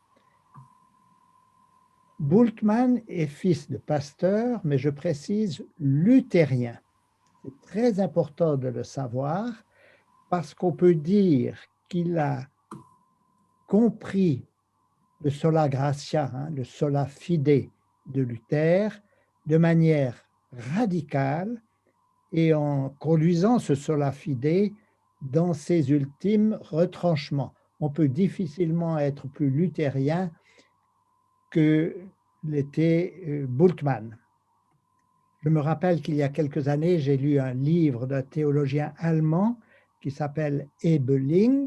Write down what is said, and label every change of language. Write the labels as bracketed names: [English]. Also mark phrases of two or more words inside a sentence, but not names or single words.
[French] Bultmann est fils de pasteur, mais je précise luthérien. C'est très important de le savoir parce qu'on peut dire qu'il a compris le [Latin] sola gratia, [French] le [Latin] sola fide [French] de Luther, de manière radicale et en conduisant ce [Latin] sola fide [French] dans ses ultimes retranchements. On peut difficilement être plus luthérien que l'était Bultmann. Je me rappelle qu'il y a quelques années, j'ai lu un livre d'un théologien allemand qui s'appelle Ebeling.